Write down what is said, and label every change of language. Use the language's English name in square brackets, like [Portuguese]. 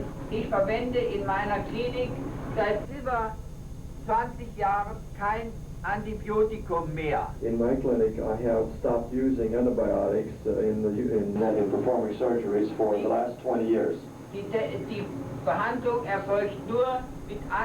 [German] Ich verwende in meiner Klinik seit über 20 Jahren kein Antibiotikum mehr. [English] In my clinic, I have stopped using antibiotics in performing surgeries for the last 20 years. [German] Die Behandlung erfolgt nur mit